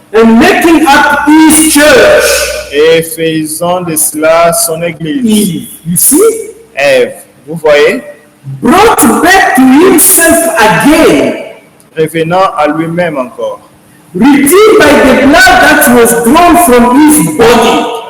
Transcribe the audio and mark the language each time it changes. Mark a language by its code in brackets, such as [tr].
[en] and making up his church. [fr] Et faisant de cela son église. [en] Eve, you see? [fr] Ève, vous voyez? [en] Brought back to himself again. [fr] Revenant à lui-même encore. [en] Redeemed by the blood that was drawn from his body.